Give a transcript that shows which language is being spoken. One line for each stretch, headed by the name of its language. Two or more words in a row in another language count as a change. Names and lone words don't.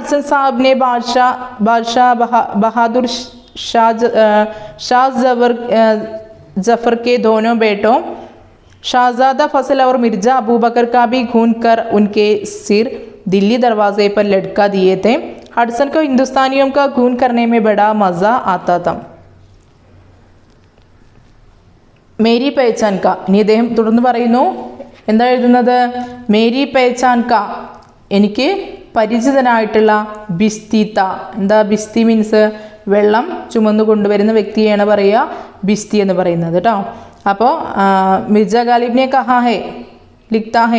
Hindi: इन्हीं हडसन साहब ने बादशाह बहादुर शाह जफर के दोनों बेटों शाहजादा फजल और मिर्जा अबू बकर का भी खून कर उनके सिर दिल्ली दरवाजे पर लटका दिए थे। हडसन को हिंदुस्तानियों का खून करने में बड़ा मज़ा आता था। मेरी पहचान का
Malayalam: ഇനി അദ്ദേഹം തുടർന്ന് പറയുന്നു എന്താ എഴുതുന്നത്
Hindi: मेरी पहचान का
Malayalam: എനിക്ക് പരിചിതനായിട്ടുള്ള ബിസ്തീത്ത എന്താ ബിസ്തി മീൻസ് വെള്ളം ചുമന്നു കൊണ്ടുവരുന്ന വ്യക്തിയാണ് പറയുക ബിസ്തി എന്ന് പറയുന്നത് കേട്ടോ അപ്പോൾ മിർജ ഗാലിബിനെ
Hindi: कहा है लिखता है